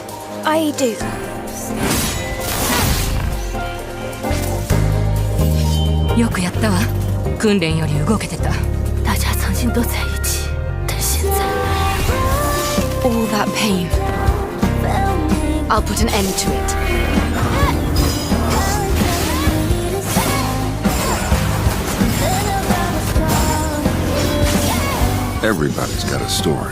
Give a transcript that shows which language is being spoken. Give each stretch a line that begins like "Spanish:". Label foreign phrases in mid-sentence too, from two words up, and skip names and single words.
English: I do.
Japanese: よくやったわ。訓練より動けてた。
Chinese: 大家曾经都在一起，但现在
English: All that pain. I'll put an end to it. Everybody's got a story.